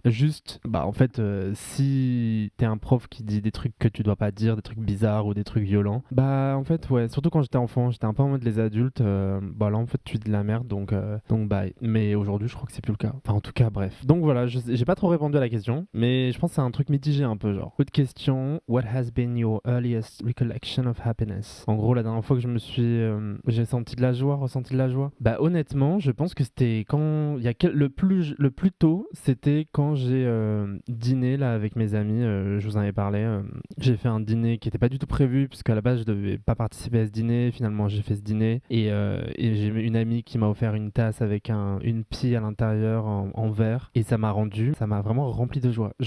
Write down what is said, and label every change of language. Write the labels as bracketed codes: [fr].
[fr] Juste en fait si t'es un prof qui dit des trucs que tu dois pas dire, des trucs bizarres ou des trucs violents, en fait ouais, surtout quand j'étais enfant, j'étais un peu en mode les adultes, là en fait tu dis de la merde, donc bye. Mais aujourd'hui je crois que c'est plus le cas. Enfin en tout cas bref. Donc voilà, j'ai pas trop répondu à la question, mais je pense que c'est un truc mitigé un peu genre. Autre question, [en] what has been your earliest recollection of happiness? [fr] En gros la dernière fois que j'ai ressenti de la joie. Honnêtement, je pense que c'était quand il y a le plus tôt, c'était quand j'ai dîné là avec mes amis, je vous en avais parlé, j'ai fait un dîner qui était pas du tout prévu puisqu'à la base je devais pas participer à ce dîner, finalement j'ai fait ce dîner et j'ai une amie qui m'a offert une tasse avec une pie à l'intérieur en verre, et ça m'a vraiment rempli de joie.